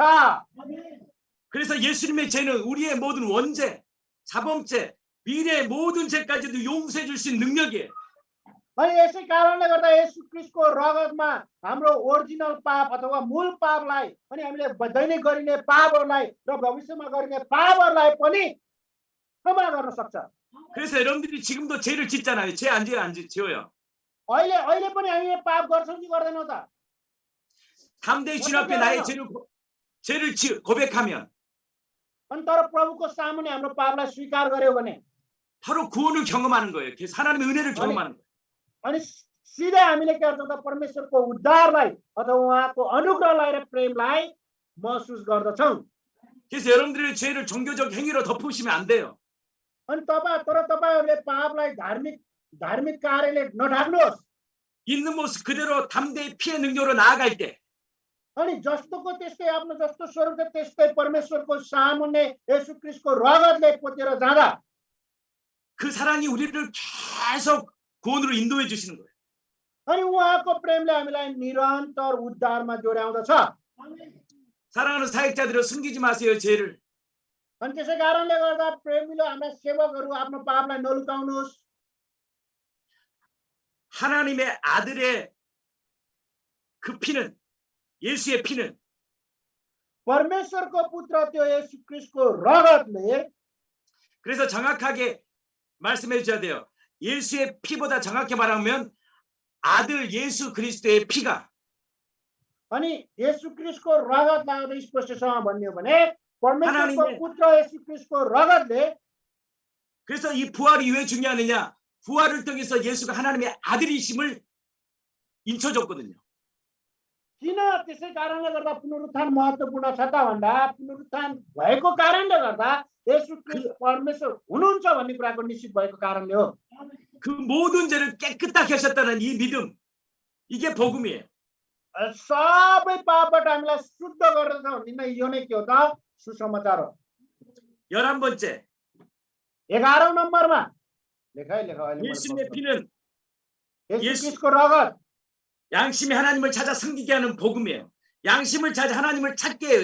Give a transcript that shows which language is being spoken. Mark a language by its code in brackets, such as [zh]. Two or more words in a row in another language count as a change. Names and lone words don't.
[ko] 그래서 예수님의 죄는 우리의 모든 원죄, 자범죄, 미래의 모든 죄까지도 용서해 줄 수 있는 능력이에요. [ne] अनि यसै कारणले गर्दा येशू ख्रीष्टको रगतमा हाम्रो ओरिजिनल पाप अथवा मूल पापलाई अनि हामीले दैनिक गरिने पापहरूलाई र भविष्यमा गरिने पापहरूलाई पनि क्षमा गर्न सक्छ। [ko] 그래서 여러분들이 지금도 죄를 짓잖아요. 죄 안 지어요. [ne] अहिले पनि हामी पाप गर्छौँ कि गर्दैनौँ त? [ko] 담대히 주님 앞에 나의 죄를 고백하면 [ne] अनि तर प्रभुको सामुन्ने हाम्रो पापलाई स्वीकार गर्यो भने [ko] 바로 구원을 경험하는 거예요. 하나님의 은혜를 경험하는 거예요. [ne] अनि सिधै हामीले के गर्छौँ त? परमेश्वरको उद्धारलाई अथवा उहाँको अनुग्रहलाई र प्रेमलाई महसुस गर्दछौँ। [ko] 그래서 여러분들의 죄를 종교적 행위로 덮으시면 안 돼요. [ne] अनि तपाईँहरूले पापलाई धार्मिक कार्यले नढाक्नुहोस्। [ko] 있는 모습 그대로 담대히 피의 능력으로 나아갈 때 [ne] अनि जस्तोको त्यस्तै आफ्नो जस्तो स्वरूप त्यस्तै परमेश्वरको सामुन्ने येशू ख्रीष्टको रगतले पोतेर जाँदा [ko] 그 사랑이 우리를 계속 구원으로 인도해 주시는 거예요. [ne] अनि उहाँको प्रेमले हामीलाई निरन्तर उद्धारमा जोड्याउँदछ। [ko] 사랑하는 사역자들을 숨기지 마세요, 죄를. [ne] अनि त्यसै कारणले गर्दा प्रेमिलो हाम्रा सेवकहरू आफ्नो पापलाई नलुकाउनुहोस्। [ko] 하나님의 아들의 그 피는, 예수의 피는 [ne] परमेश्वरको पुत्र त्यो येशू ख्रीष्टको रगतले, [ko] 그래서 정확하게 말씀해 주셔야 돼요. 예수의 피보다 정확히 말하면 아들 예수 그리스도의 피가 [ne] अनि येशू ख्रीष्टको रगतलाई अझ स्पष्टसँग भन्यो भने परमेश्वरको [ko] 하나님의- [ne] पुत्र येशू ख्रीष्टको रगतले, [ko] 그래서 이 부활이 왜 중요하느냐? 부활을 통해서 예수가 하나님의 아들이심을 인쳐줬거든요. [ne] किन त्यसै कारणले गर्दा पुनरुत्थान महत्त्वपूर्ण छ त भन्दा पुनरुत्थान भएको कारणले गर्दा येशू ख्रीष्ट परमेश्वर हुनुहुन्छ भन्ने कुराको निश्चित भएको कारणले हो। [ko] 그 모든 죄를 깨끗하게 하셨다는 이 믿음, 이게 복음이에요. [ne] सबै पापबाट हामीलाई शुद्ध गर्दछ भन्ने नै यो नै के हो त? सुसमाचार हो। [ko] 11번째, [ne] 11औं नम्बरमा लेखाइ अहिले [ko] 예수님의 피는 [ne] येशू [ko] 예수- [ne] ख्रीष्टको रगत [ko] 양심이 하나님을 찾아 섬기게 하는 복음이에요. 양심을 찾아 하나님을 찾게 해요.